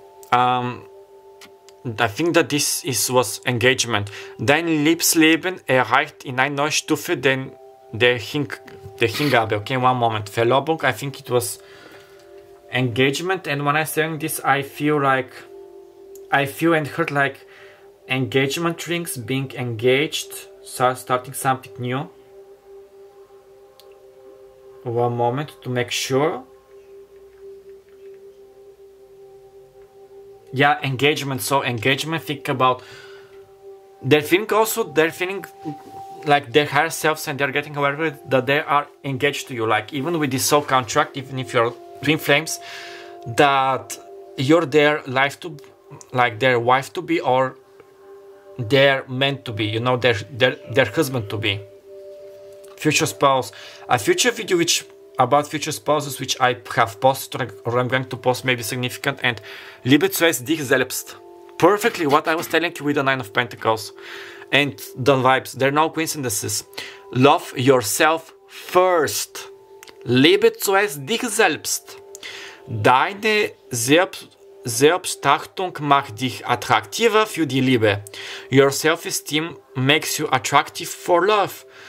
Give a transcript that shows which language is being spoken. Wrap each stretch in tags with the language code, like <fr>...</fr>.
<en>I think that this was engagement.</en> <de>Dein Liebesleben erreicht in eine neue Stufe der Hingabe.</de> <en>Okay, one moment. Verlobung, I think it was engagement. And when I'm saying this, I feel and heard like engagement rings, being engaged, starting something new. One moment to make sure. Yeah, engagement. So engagement, think about they're feeling like their higher selves, and they're getting aware with that they are engaged to you, like even with this soul contract, even if you're twin flames, that you're their life to, like their wife to be, or they're meant to be, you know, their husband to be, future spouse. A future video about future spouses, which I have posted or I'm going to post, maybe significant.</en> <de>And liebe zuerst dich selbst.</de> <en>Perfectly what I was telling you with the 9 of Pentacles. And the vibes, they're no coincidences. Love yourself first.</en> <de>Liebe zuerst dich selbst. Deine Selbstachtung macht dich attraktiver für die Liebe.</de> <en>Your self-esteem makes you attractive for love.</en>